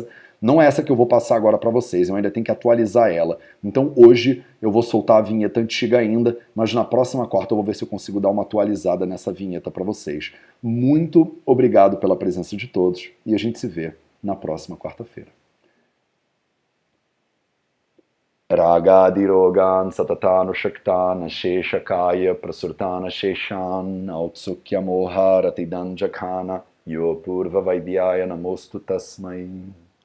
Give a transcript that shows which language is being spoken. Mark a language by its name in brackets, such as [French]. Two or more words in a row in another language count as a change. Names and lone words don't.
[Portuguese] Não é essa que eu vou passar agora para vocês, eu ainda tenho que atualizar ela. Então hoje eu vou soltar a vinheta antiga ainda, mas na próxima quarta eu vou ver se eu consigo dar uma atualizada nessa vinheta para vocês. Muito obrigado pela presença de todos e a gente se vê na próxima quarta-feira. [Sanskrit] Ragadirogan satatanu shaktana sheshakaya prasurtana sheshan autsukya moharati danjakana yo purva vaidyaya namostu tasmai.